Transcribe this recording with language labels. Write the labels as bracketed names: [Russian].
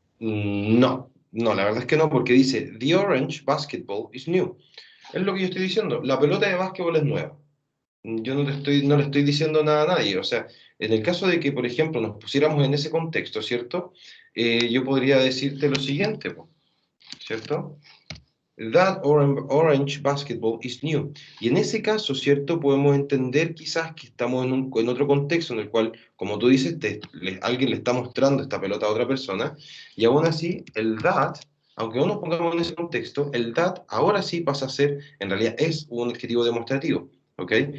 [Spanish] No, no, la verdad es que no, porque dice, [English] the orange basketball is new. [Spanish] Es lo que yo estoy diciendo, la pelota de básquetbol es nueva. Yo no le estoy diciendo nada a nadie. O sea, en el caso de que, por ejemplo, nos pusiéramos en ese contexto, ¿cierto? Yo podría decirte lo siguiente, po, ¿cierto? [English] That orange basketball is new. [Spanish] Y en ese caso, ¿cierto? Podemos entender quizás que estamos en otro contexto en el cual, como tú dices, alguien le está mostrando esta pelota a otra persona, y aún así, el that, aunque no nos pongamos en ese contexto, el that ahora sí pasa a ser, en realidad es un adjetivo demostrativo, ¿ok?